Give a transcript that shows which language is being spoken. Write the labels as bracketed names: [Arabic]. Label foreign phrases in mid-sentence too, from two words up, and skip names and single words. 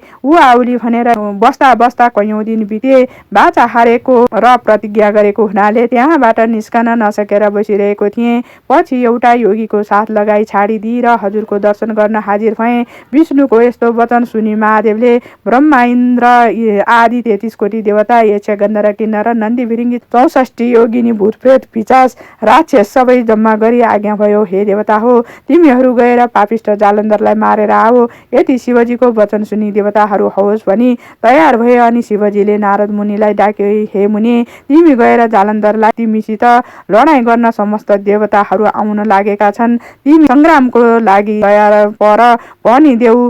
[Nepali] ऊ आउली भनेर बस्दा बस्दा कैयौँ दिन बिते। बाचा हारेको र प्रतिज्ञा गरेको हुनाले त्यहाँबाट निस्कन नसकेर बसिरहेको थिएँ। पछि एउटा योगीको साथ लगाई छाडिदिई र हजुरको दर्शन गर्न हाजिर भएँ। विष्णुको यस्तो वचन सुनि महादेवले ब्रह्मा, इन्द्र आदि 33 कोटी देवता, यक्ष, गन्धर्व, किन्नर, नन्दी, भिरिङ्गी, 64 योगिनी, भूतप्रेत, पिशाच, राक्षस सबै जम्मा गरी आज्ञा भयो, हे देवता हो, तिमीहरू गएर पापिष्ट जालन्धरलाई मारेर आओ। यति शिवजीको वचन सुनि देवताहरू हवस् भनी तयार भए। अनि शिवजीले नारद मुनिलाई डाक्यो, हे मुनि, तिमी गएर जालन्धरलाई तिमीसित लडाईँ गर्न समस्त देवताहरू आउन लागेका छन्, तिमी सङ्ग्रामको लागि तयार पर भनिदेऊ।